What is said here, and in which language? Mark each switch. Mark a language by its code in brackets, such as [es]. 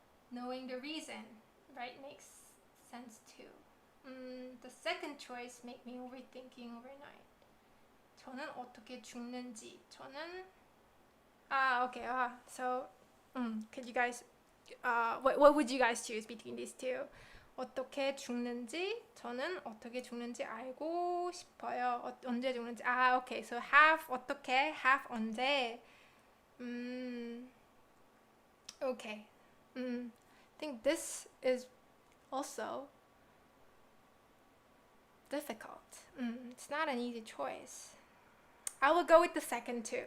[en] Knowing the reason, right, makes sense too. The second choice make me overthinking overnight. [ko] 저는 어떻게 죽는지, [en] okay, so could you guys what would you guys choose between these two? [ko] 어떻게 죽는지, 저는 어떻게 죽는지 알고 싶어요. 언제 죽는지. [en] Okay, so half 어떻게, half 언제. Okay. I think this is also difficult. It's not an easy choice. I will go with the second two.